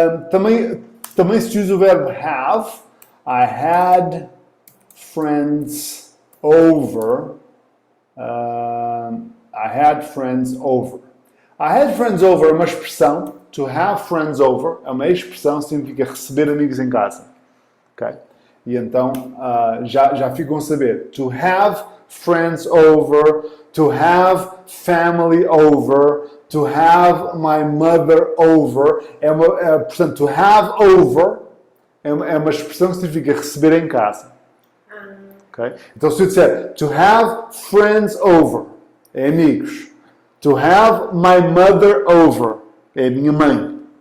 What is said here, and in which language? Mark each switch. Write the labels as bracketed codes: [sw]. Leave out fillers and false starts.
[pt] Também se usa o verbo have. [en] I had friends over. I had friends over. I had friends over [pt] é uma expressão. [en] To have friends over [pt] é uma expressão, significa receber amigos em casa. Okay? E então já ficam a saber. [en] To have friends over, to have family over, to have my mother over. [pt] Portanto, [en] to have over [pt] é uma expressão que significa receber em casa. Okay? Então, se eu disser [en] to have friends over, [pt] é amigos. [en] To have my mother over, [pt] é a minha mãe.